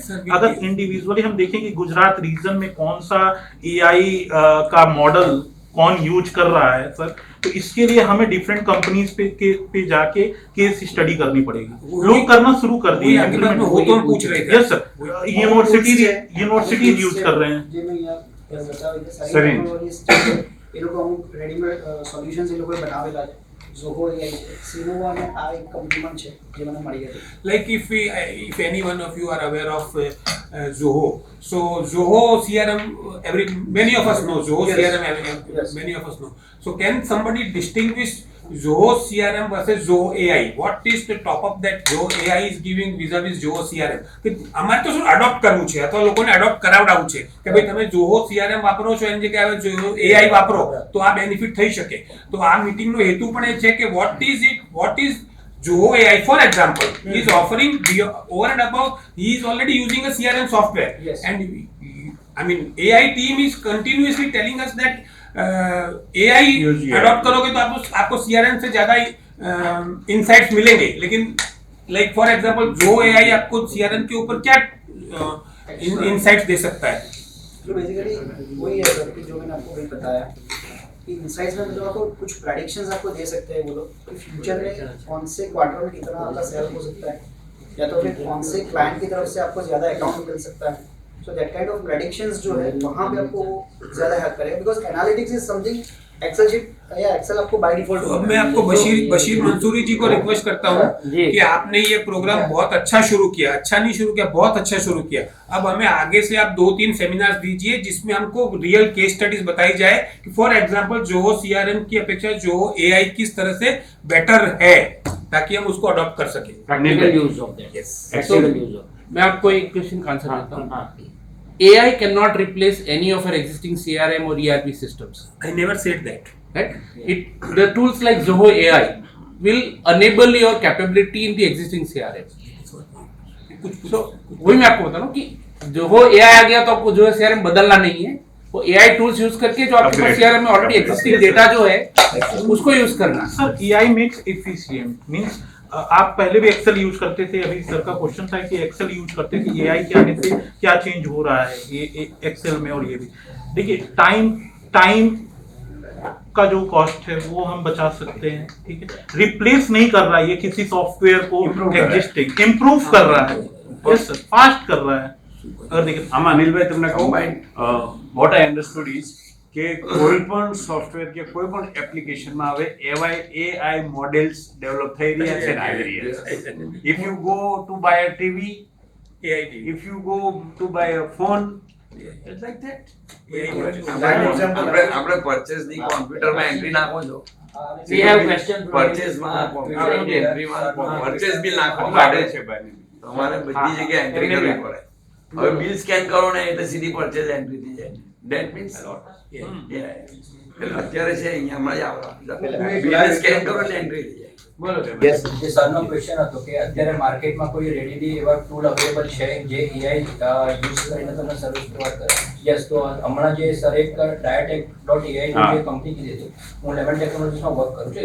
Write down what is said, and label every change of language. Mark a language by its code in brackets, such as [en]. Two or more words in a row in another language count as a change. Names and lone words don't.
[hi] अगर इंडिविजुअली हम देखें कि गुजरात रीजन में कौन सा एआई का मॉडल कौन यूज कर रहा है सर, तो इसके लिए हमें [en] different companies [hi] पे जाके [en] case study [hi] करनी पड़ेगी. लोग करना शुरू कर दिए. पूछ रहे थे. [en] yes sir, university use [hi] कर रहे हैं. [gu] એ લોકો અમુક [en] readymade solutions [gu] એ લોકોએ બનાવેલા છે. Zoho AI છે, Sinova અને આ એક કંપની પણ છે જે મને મળી હતી. [en] Like if any one of you are aware of Zoho, so Zoho CRM, many of us know Zoho. Yes. CRM, yes. Many of us know. So can somebody distinguish Zoho CRM versus Zoho AI? What is the top up that Zoho AI is giving vis-a-vis Zoho CRM? [gu] કે અમારે તો શું અડોપ્ટ કરવું છે અથવા લોકોને અડોપ્ટ કરાવડાવવું છે કે ભાઈ તમે Zoho CRM વાપરો છો એની જગ્યાએ Zoho AI વાપરો તો આ બેનિફિટ થઈ શકે. તો આ મીટિંગનો હેતુ પણ એ છે કે [en] what is Zoho AI, for example, he is offering over and above, he is already using a CRM software. Yes. And I mean AI team is continuously telling us that AI [hi] अडॉप्ट करोगे तो आपको CRM से ज्यादा इंसाइट्स मिलेंगे. लेकिन [en] like for example [hi] जो AI आपको CRM के ऊपर क्या इंसाइट्स दे सकता है? तो बेसिकली वही है सर कि जो मैंने आपको भी बताया कि इंसाइट्स में मतलब आपको कुछ प्रेडिक्शंस आपको दे सकते हैं वो लोग कि फ्यूचर में कौन से क्वार्टर में कितना आपका सेल हो सकता है या तो फिर कौन से क्लाइंट की तरफ से आपको ज़्यादा अकाउंट मिल सकता है. [en] So that kind of predictions [hi] जो है वहाँ पे आपको ज़्यादा हेल्प करेगा [en] because analytics is something [hi] एक्सेल शीट या एक्सेल आपको [en] by default. [hi] अब मैं आपको बशीर मंसूरी जी को रिक्वेस्ट करता हूँ कि आपने ये प्रोग्राम बहुत अच्छा शुरू किया. अच्छा नहीं शुरू किया, बहुत अच्छा शुरू किया. अब हमें आगे से आप 2-3 सेमिनार्स दीजिए जिसमें हमको [en] real case studies [hi] बताई जाए कि [en] for example [hi] Zoho CRM की अपेक्षा Zoho AI किस तरह से बेटर है ताकि हम उसको अडॉप्ट कर सकें. [en] practical use of that. यस, practical use of. [hi] मैं आपको एक क्वेश्चन का आंसर देता हूँ. [en] AI cannot replace any of our existing CRM or ERP systems. I never said that. Right? The tools like Zoho AI will enable your capability in the existing CRM. [hi] So वही मैं आपको बता रहा हूँ कि Zoho AI आ गया तो आपको जो है CRM बदलना नहीं है. वो [en] AI tools [hi] यूज करके जो आपके पास CRM में [en] already existing data [hi] जो है उसको यूज करना. सर [en] AI makes efficient means [hi] आप पहले भी एक्सेल यूज करते थे. अभी सर का क्वेश्चन था कि एक्सेल यूज करते थे, एआई के आने से क्या चेंज हो रहा है ये एक्सेल में. और ये भी देखिए टाइम का जो कॉस्ट है वो हम बचा सकते हैं. ठीक है, रिप्लेस नहीं कर रहा है ये किसी सॉफ्टवेयर को, [en] existing improve [hi] कर रहा है. [en] yes sir, fast [hi] कर रहा है. अगर देखिए [gu] આમાં અનિલભાઈ તમને કહું [en] what I understood is [gu] કે કોઈ પણ સોફ્ટવેર કે કોઈ પણ એપ્લિકેશનમાં હવે [en] AI models [gu] ડેવલપ થઈ રહ્યા છે ને આવી રહ્યા છે. [en] If you go to buy a TV, AI if you go to buy a phone, It's like that. [gu] આપણે પરચેસની કોમ્પ્યુટરમાં એન્ટ્રી નાખો છો. [en] We have question from [gu] પરચેસમાં કોમ્પ્યુટરની એન્ટ્રીમાં પરચેસ બિલ નાખવા માટે છે ભાઈ. તમારે બધી જગ્યાએ એન્ટ્રી કરવી પડે. હવે [en] bill scan [gu] કરો ને એટલે સીધી પરચેસ એન્ટ્રી થઈ જાય. [en] That means [gu] અત્યારે છે અહીંયા હમણાં જ આવવા [en] bill scan [gu] કરો એટલે એન્ટ્રી થઈ જાય. યસ જે સરનો ક્વેશ્ચન હતો કે અત્યારે માર્કેટમાં કોઈ રેડીલી એવા [en] tool available [gu] છે જે એઆઈ યુઝ કરીને તમને [en] service provide [gu] કરે? યસ, તો હમણાં જે સર એક ડાયટેક.ai ની જે કંપની કીધી હતી, હું 11 ટેકનોલોજીસમાં વર્ક કરું છું.